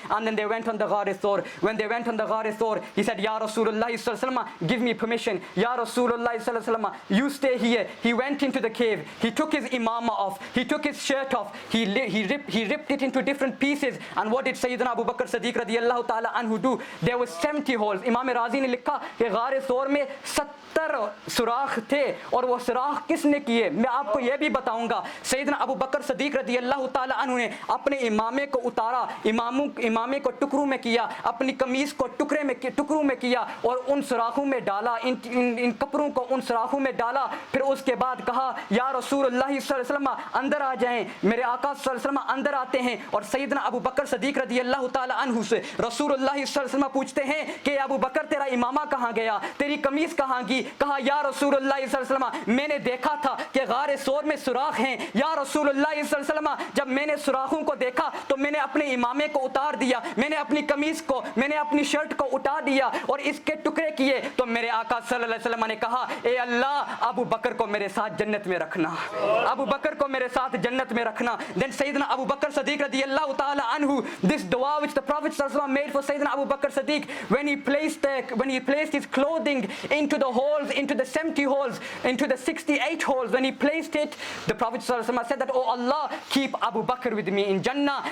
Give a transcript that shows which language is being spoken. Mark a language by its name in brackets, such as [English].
[English] And then they went on the Ghar Thawr. When they went on the Ghar Thawr, he said, Ya Rasulullah sallallahu alaihi wasallam, give me permission. Ya Rasulullah sallallahu alaihi wasallam, you stay here. He went into the cave. He took his imama off. He took his shirt off. He ripped it into different pieces. And what did Sayyidina Abu Bakr Siddiq radiyallahu ta'ala anhu do? There were 70 holes. [Urdu] Imam Razi نے لکھا کہ غار ثور میں 70 سوراخ تھے, اور وہ سوراخ کس نے کیے میں آپ کو یہ بھی بتاؤں گا. سیدنا ابو بکر صدیق رضی اللہ تعالی عنہ نے اپنے امامے کو اتارا, امامے کو ٹکڑوں میں کیا, اپنی قمیص کو ٹکڑوں میں کیا, اور ان سوراخوں میں ڈالا, ان کپڑوں کو ان سوراخوں میں ڈالا. پھر اس کے بعد کہا, یا رسول اللہ صلی اللہ علیہ وسلم اندر آ جائیں. میرے آقا صلی اللہ علیہ وسلم اندر آتے ہیں, اور سیدنا ابو بکر صدیق رضی اللہ تعالی عنہ سے رسول اللہ صلی اللہ علیہ وسلم پوچھتے ہیں کہ ابو بکر تیرا امامہ کہاں گیا, تیری قمیص کہاں گئی؟ کہا, یا رسول اللہ صلی اللہ علیہ وسلم میں نے دیکھا تھا کہ غار ثور میں سوراخ ہیں. یا رسول اللہ صلی اللہ علیہ وسلم جب میں نے سوراخوں کو دیکھا تو میں نے اپنے امامے کو اتار دیا, میں نے اپنی قمیص کو, میں نے اپنی شرٹ کو اٹھا دیا اور اس کے ٹکڑے کیے. تو میرے آقا صلی اللہ علیہ وسلم نے کہا, اے اللہ ابو بکر کو میرے ساتھ جنت میں رکھنا, ابو بکر کو میرے ساتھ جنت میں رکھنا. [English] Then Sayyidina Abu Bakr Siddiq radiyallahu ta'ala anhu, this dua which the Prophet sallallahu alaihi wasallam made for Sayyidina Abu Bakr Siddiq, when he placed his clothing into the holes, into the 70 holes, into the 68 holes, when he placed it, the Prophet sallallahu alaihi wasallam said that, oh Allah, keep Abu Bakr with me in Jannah.